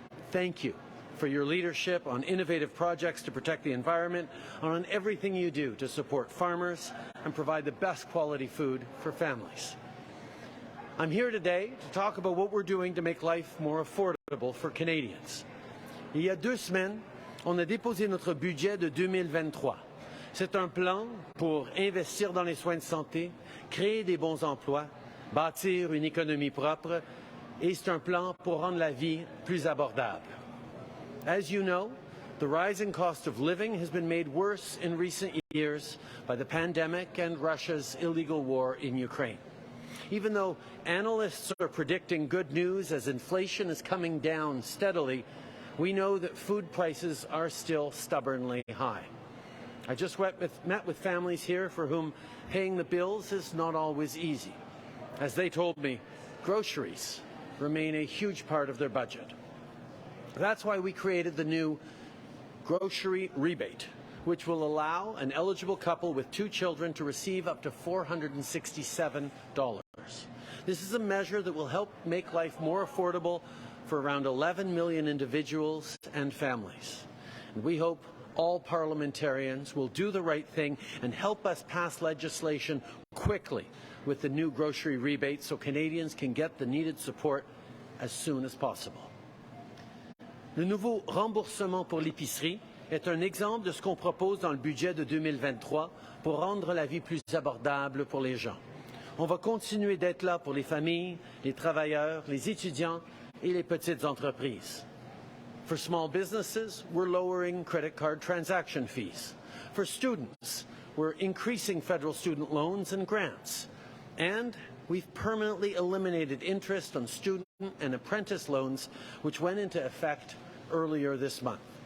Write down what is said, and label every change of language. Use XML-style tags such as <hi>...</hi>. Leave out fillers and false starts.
<en>Thank you for your leadership on innovative projects to protect the environment, and on everything you do to support farmers and provide the best quality food for families. I'm here today to talk about what we're doing to make life more affordable for Canadians.</en> <fr>Il y a 2 semaines, on a déposé notre budget de 2023. C'est un plan pour investir dans les soins de santé, créer des bons emplois, bâtir une économie propre, et c'est un plan pour rendre la vie plus abordable.</fr> <en>As you know, the rising cost of living has been made worse in recent years by the pandemic and Russia's illegal war in Ukraine. Even though analysts are predicting good news as inflation is coming down steadily, we know that food prices are still stubbornly high. I just met with families here for whom paying the bills is not always easy. As they told me, groceries remain a huge part of their budget. That's why we created the new grocery rebate, which will allow an eligible couple with 2 children to receive up to $467. This is a measure that will help make life more affordable for around 11 million individuals and families. And we hope all parliamentarians will do the right thing and help us pass legislation quickly with the new grocery rebate so Canadians can get the needed support as soon as possible.</en> <fr>Le nouveau remboursement pour l'épicerie est un exemple de ce qu'on propose dans le budget de 2023 pour rendre la vie plus abordable pour les gens. On va continuer d'être là pour les familles, les travailleurs, les étudiants et les petites entreprises.</fr> <en>For small businesses, we're lowering credit card transaction fees. For students, we're increasing federal student loans and grants. And we've permanently eliminated interest on student and apprentice loans, which went into effect earlier this month.</en>